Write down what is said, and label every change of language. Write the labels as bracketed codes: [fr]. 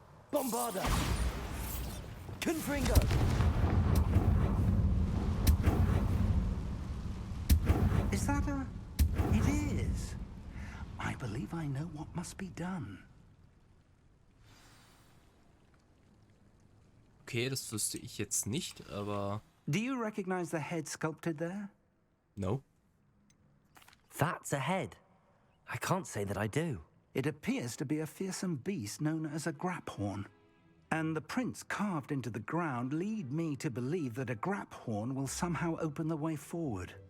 [la] Bombarda. Confringo. [en] Is that a... It is. I believe I know what must be done. [de] Okay, das wüsste ich jetzt nicht, aber... [en] Do you recognize the head sculpted there? No. That's a head. I can't say that I do. It appears to be a fearsome beast known as a graphorn. And the prints carved into the ground lead me to believe that a graphorn will somehow open the way forward.